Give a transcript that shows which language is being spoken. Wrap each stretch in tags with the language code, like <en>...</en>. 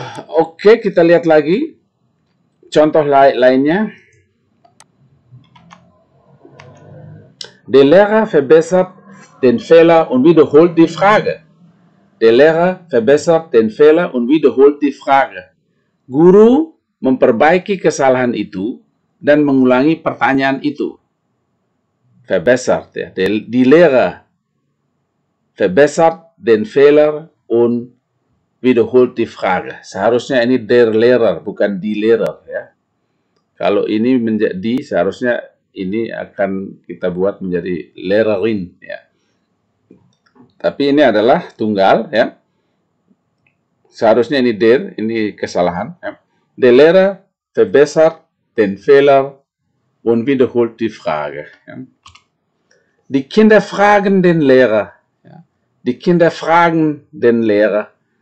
<id>Oke, kita lihat lagi contoh lainnya.</id> <de>Der Lehrer verbessert den Fehler und wiederholt die Frage. Der Lehrer verbessert den Fehler und wiederholt die Frage.</de> <id>Guru memperbaiki kesalahan itu dan mengulangi pertanyaan itu.</id> <de>Verbessert, ya. Die Lehrer verbessert den Fehler und wiederholt die Frage.</de> <id>Seharusnya ini der Lehrer, bukan die Lehrer. Ya. Kalau ini menjadi, seharusnya ini akan kita buat menjadi Lehrerin. Ya. Tapi ini adalah tunggal. Ya. Seharusnya ini der, ini kesalahan. Ya.</id> <de>Der Lehrer verbessert den Fehler und wiederholt die Frage. Ja. Die Kinder fragen den Lehrer. Ja. Die Kinder fragen den Lehrer.</de>